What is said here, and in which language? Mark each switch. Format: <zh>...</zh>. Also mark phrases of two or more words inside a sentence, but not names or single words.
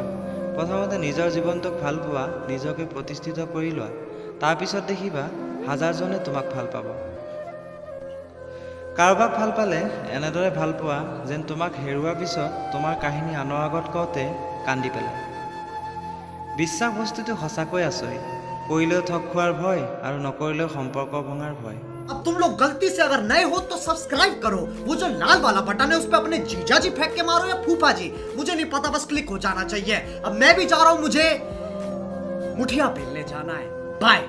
<as>প্ৰথমতে নিজৰ জীৱনটোক ভাল পোৱা, নিজকে প্ৰতিষ্ঠিত কৰি লোৱা, তাৰপিছত দেখিবা হাজাৰজনে তোমাক ভাল পাব। কাৰোবাক ভাল পালে এনেদৰে ভাল পোৱা যেন তোমাক হেৰুৱাৰ পিছত তোমাৰ কাহিনী আনৰ আগত কওঁতে কান্দি পেলায়। বিশ্বাস বস্তুটো সঁচাকৈ আচৰিত, কৰিলেও ঠগ খোৱাৰ ভয় আৰু নকৰিলেও সম্পৰ্ক ভঙাৰ ভয়।</as> <hi>अब तुम लोग गलती से अगर नए हो तो सब्सक्राइब करो। वो जो लाल वाला बटन है उस पे अपने जीजा जी फेंक के मारो या फूफा जी, मुझे नहीं पता, बस क्लिक हो जाना चाहिए। अब मैं भी जा रहा हूं, मुझे मुठिया बेलने जाना है। बाय।</hi>